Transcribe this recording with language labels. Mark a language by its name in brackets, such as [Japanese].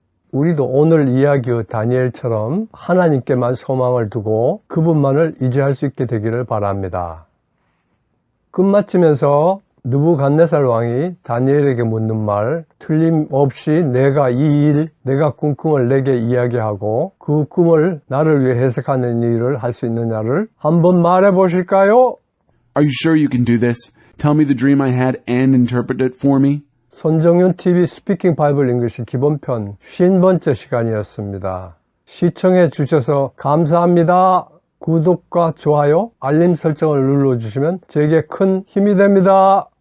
[Korean] 우리도 오늘 이야기의 다니엘처럼 하나님께만 소망을 두고 그분만을 의지할 수 있게 되기를 바랍니다. 끝마치면서 느부갓네살 왕이 다니엘에게 묻는 말, 틀림없이 내가 꿈꿈을 내게 이야기하고 그 꿈을 나를 위해 해석하는 일을 할 수 있느냐를 한번 말해 보실까요? [English] Are you sure you can do this? Tell me the dream I had and interpret it for me. [Korean] 손정윤 TV 스피킹 바이블 잉글리시 기본편 50번째 시간이었습니다. 시청해 주셔서 감사합니다. 구독과 좋아요, 알림 설정을 눌러주시면 제게 큰 힘이 됩니다.